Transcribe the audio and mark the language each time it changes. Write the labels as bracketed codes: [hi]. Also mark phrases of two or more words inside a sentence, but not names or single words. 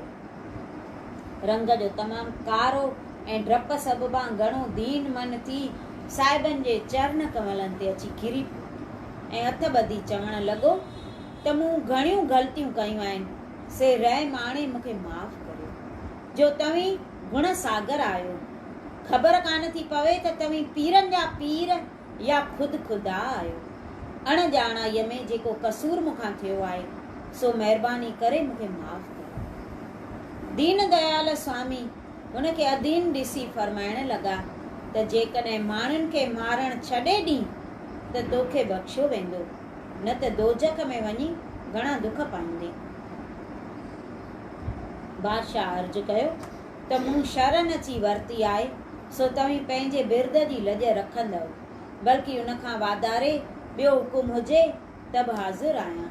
[sd] रंग जो तमामु कारो ऐं डप सबबा घणो दीन मन थी साहिबनि जे चरण कमलनि ते अची किरी पियो ऐं हथ ॿधी चवणु लॻो त मूं घणियूं ग़लतियूं कयूं आहिनि, से रहम आणे मूंखे माफ़ करियो। जो तव्हीं गुण सागर आहियो, ख़बर कान थी पवे त तव्हीं पीरनि जा पीर या ख़ुदि ख़ुदा आहियो। अणॼाणाईअ में जेको कसूर मूंखां थियो आहे सो महिरबानी करे मूंखे माफ़ कयो। दीन दयाल स्वामी हुनखे अधीन ॾिसी फरमाइण लॻा त जेकॾहिं माण्हुनि खे मारणु छॾे ॾीं त तोखे बख़्शियो वेंदो, न त दोजख में वञी घणा दुख पाईंदे। बादशाह अर्ज़ु कयो त मूं शरण अची वरिती आहे, सो तव्हीं पंहिंजे बिरद जी लॼ रखंदव, बल्कि उनखां वाधारे ॿियो हुकुम हुजे त बि हाज़िर आहियां।